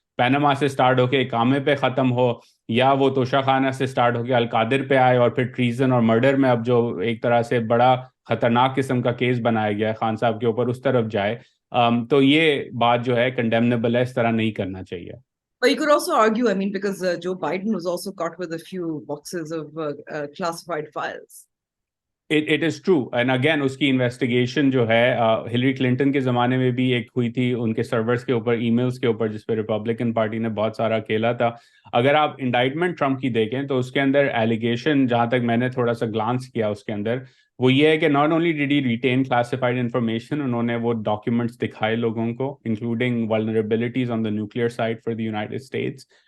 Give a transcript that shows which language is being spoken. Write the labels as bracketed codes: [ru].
[ur] Panama سے start ہو کے اقامے پہ ختم ہو, یا وہ توشہ خانہ سے سٹارٹ ہو کے القادر پہ آئے, اور پھر ٹریزن اور مرڈر میں اب جو ایک طرح سے بڑا خطرناک قسم کا کیس بنایا گیا ہے خان صاحب کے اوپر, اس طرف جائے. تو یہ بات جو ہے کنڈیمنیبل ہے, اس طرح نہیں کرنا چاہیے. [en] But you could also argue, I mean, because Joe Biden was also caught with a few boxes of classified files. It is true. [ur] And again, اس کی انویسٹیگیشن جو ہے ہلری کلنٹن کے زمانے میں بھی ایک ہوئی تھی ان کے سرورز کے اوپر, ای میلز کے اوپر, جس پہ ریپبلکن پارٹی نے بہت سارا کھیلا تھا. اگر آپ انڈائٹمنٹ ٹرمپ کی دیکھیں تو اس کے اندر ایلیگیشن, جہاں تک میں نے تھوڑا سا گلانس کیا اس کے اندر, وہ یہ ہے کہ [en] not only did he retain classified information, [ur] انہوں نے وہ ڈاکیومنٹس دکھائے لوگوں کو [en] Including vulnerabilities on the nuclear site for the United States.